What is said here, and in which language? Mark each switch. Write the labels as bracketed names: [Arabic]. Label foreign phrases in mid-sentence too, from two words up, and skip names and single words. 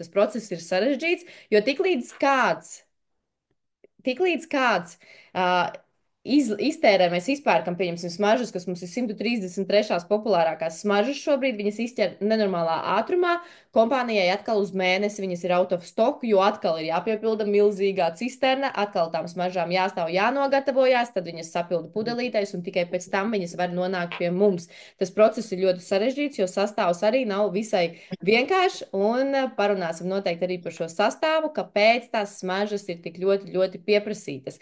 [Latvian] Tas process ir sarežģīts, jo tiklīdz kāds iztērē, mēs izpērkam, pieņemsim, smaržas, kas mums ir 133. populārākās smaržas šobrīd, viņas izķer nenormālā ātrumā, kompānijai atkal uz mēnesi viņas ir [English] out of stock, [Latvian] jo atkal ir jāpiepilda milzīgā cisterna, atkal tām smaržām jāstāv jānogatavojās, tad viņas sapilda pudelītēs un tikai pēc tam viņas var nonākt pie mums. Tas process ir ļoti sarežģīts, jo sastāvs arī nav visai vienkāršs, un parunāsim noteikti arī par šo sastāvu, kāpēc tās smaržas ir tik ļoti, ļoti pieprasītas.